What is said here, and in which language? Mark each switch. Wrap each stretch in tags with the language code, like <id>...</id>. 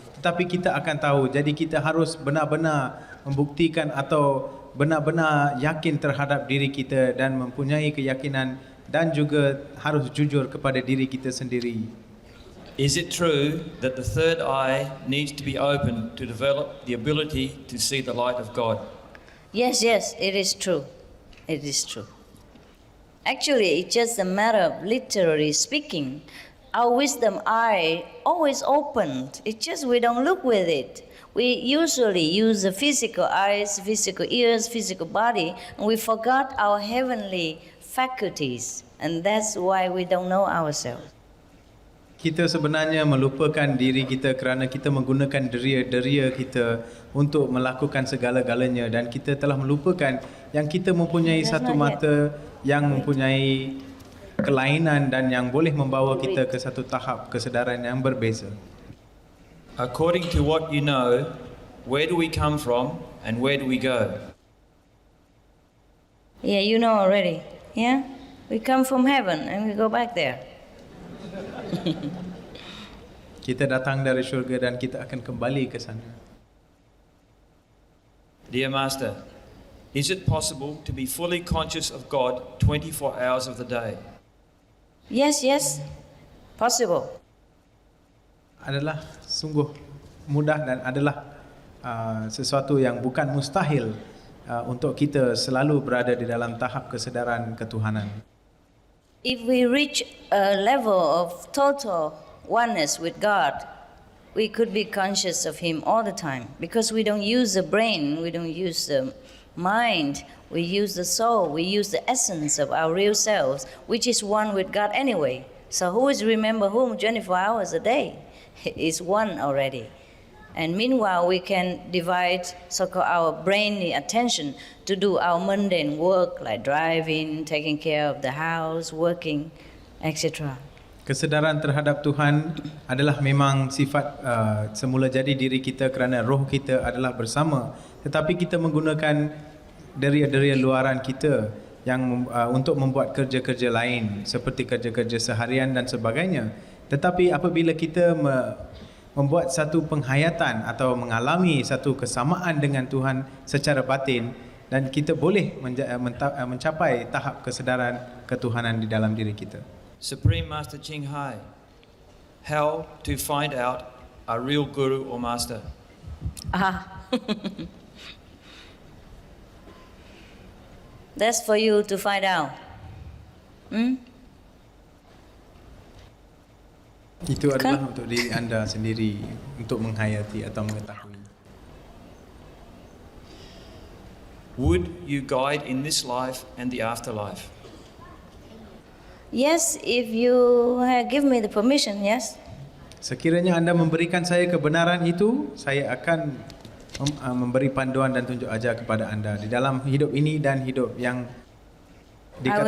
<ms>Tetapi kita akan tahu, jadi kita harus benar-benar membuktikan atau benar-benar yakin terhadap diri kita dan mempunyai keyakinan dan juga harus jujur kepada diri kita sendiri.</ms> <en>Is it true that the third eye needs to be opened to develop the ability to see the light of God? Yes, it is true. It is true. Actually, it's just a matter of literally speaking. Our wisdom eye always opened. It's just we don't look with it. We usually use the physical eyes, physical ears, physical body, and we forgot our heavenly faculties. And that's why we don't know ourselves.</en> <ms>Kita sebenarnya melupakan diri kita kerana kita menggunakan deria-deria kita untuk melakukan segala-galanya dan kita telah melupakan yang kita mempunyai satu mata yang mempunyai kelainan dan yang boleh membawa kita ke satu tahap kesedaran yang berbeza.</ms> <en>According to what you know, where do we come from and where do we go? Yeah, you know already. Yeah? We come from heaven and we go back there.</en> <ms>Kita datang dari syurga dan kita akan kembali ke sana.</ms> <en>Dear Master, is it possible to be fully conscious of God 24 hours of the day? Yes, possible.</en> <ms>Adalah sungguh mudah dan adalah sesuatu yang bukan mustahil untuk kita selalu berada di dalam tahap kesedaran ketuhanan.</ms> <en>If we reach a level of total oneness with God, we could be conscious of Him all the time because we don't use the brain, we don't use the mind, we use the soul, we use the essence of our real selves, which is one with God anyway. So who is remember whom 24 hours a day? It's one already. And meanwhile, we can divide so-called our brainly attention to do our mundane work like driving, taking care of the house, working, etc.</en> <ms>Kesedaran terhadap Tuhan adalah memang sifat semula jadi diri kita kerana roh kita adalah bersama. Tetapi kita menggunakan deria-deria luaran kita yang untuk membuat kerja-kerja lain seperti kerja-kerja seharian dan sebagainya. Tetapi apabila kita membuat satu penghayatan atau mengalami satu kesamaan dengan Tuhan secara batin dan kita boleh mencapai tahap kesedaran ketuhanan di dalam diri kita.</ms> <en>Supreme Master Ching Hai, how to find out a real guru or master? That's for you to find out.</en> <ms>Itu adalah untuk diri anda sendiri untuk menghayati atau mengetahui.</ms> <en>Would you guide in this life and the afterlife? Yes, if you give me the permission, yes.</en> <ms>Sekiranya anda memberikan saya kebenaran itu, saya akan memberi panduan dan tunjuk ajar kepada anda di dalam hidup ini dan hidup yang dikatakan.</ms>